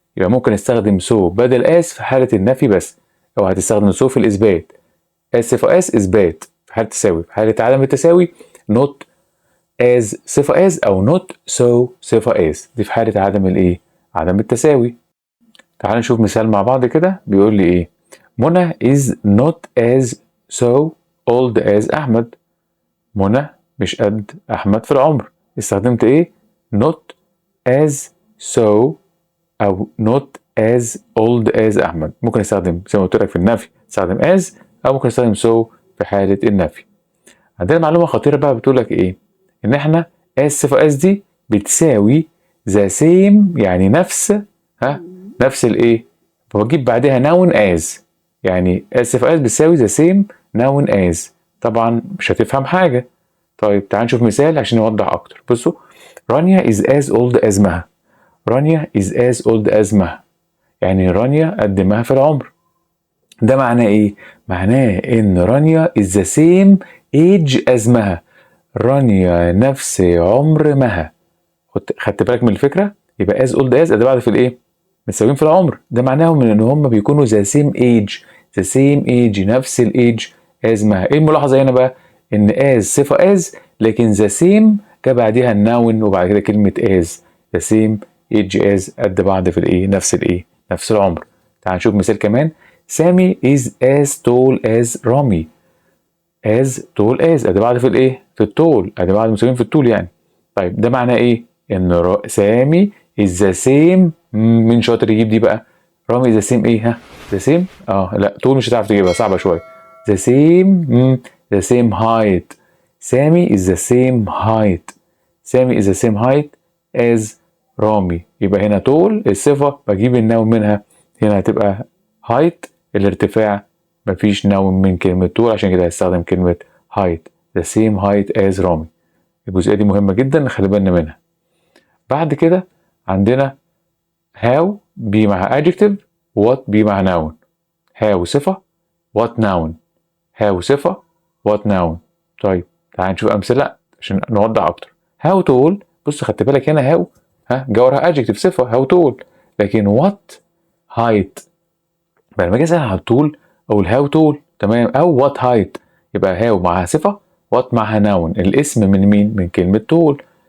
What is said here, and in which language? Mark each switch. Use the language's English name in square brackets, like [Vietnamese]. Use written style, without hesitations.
[Arabic] يبقى ممكن استخدم so بدل as في حالة النفي بس، أو هتستخدم so في الإثبات. as صفة as إثبات في حالة التساوي. في حالة عدم التساوي not as صفة as أو not so صفة as، دي في حالة عدم الإيه؟ عدم التساوي. تعال نشوف مثال مع بعض كده. بيقول لي إيه؟ [English] منى is not as so old as أحمد. [Arabic] منى مش قد أحمد في العمر. استخدمت إيه؟ not as so أو [English] not as old as [Arabic] أحمد. ممكن استخدم زي ما قلت لك في النفي استخدم as، أو ممكن استخدم so في حالة النفي. عندنا معلومة خطيرة بقى بتقول لك إيه؟ إن إحنا as صفة as دي بتساوي the same، يعني نفس الإيه؟ بجيب بعدها noun as، يعني as صفة as بتساوي [English] the same noun as. [Arabic] طبعا مش هتفهم حاجة. طيب تعال نشوف مثال عشان نوضح أكتر. [English] بصوا، رانيا is as old as مها. [Arabic] رانيا [English] is as old as [Arabic] مها، يعني رانيا قد مها في العمر. ده معناه إيه؟ معناه إن رانيا [English] is the same age as [Arabic] مها. رانيا نفس عمر مها. خدت بالك من الفكرة؟ يبقى as old as ده بعد في الإيه؟ متساويين في العمر. ده معناهم إن هم بيكونوا [English] the same age [Arabic] نفس الإيج as مها. إيه الملاحظة هنا بقى؟ إن as صفة as، لكن the same جه بعديها الناون وبعد كده كلمة as. [English] the same age as [Arabic] قد بعض في الإيه؟ نفس العمر. تعال نشوف مثال كمان. [English] سامي is as tall as رامي. as tall as [Arabic] ادي بعض في الايه؟ في الطول، ادي بعض مساويين في الطول يعني. طيب ده معناه ايه؟ ان سامي [English] is the same. [Arabic] مين شاطر يجيب دي بقى؟ رامي is the same ايه؟ the same لا طول مش هتعرف تجيبها، صعبة شوية. [English] the same height. سامي is the same height. سامي is the same height as رامي. [Arabic] يبقى هنا طول الصفة بجيب النون منها، هنا هتبقى height الارتفاع. مفيش نون من كلمة طول، عشان كده هستخدم كلمة height. [English] the same height as رامي. [Arabic] الجزئية دي مهمة جدا نخلي بالنا منها. بعد كده عندنا how بي مع adjective، what بي مع noun. [English] how صفة، what noun. how صفة، what noun. [Arabic] طيب تعال نشوف أمثلة عشان نوضح أكتر. [English] how tall، [Arabic] بص خدت بالك هنا how جه وراها adjective صفة how tall، لكن [English] what height. [Arabic] لما اجي اسال على الطول اقول هاو تول، تمام، او وات هايت. يبقى هاو معاها صفه، وات معاها ناون، الاسم من مين؟ من كلمه طول.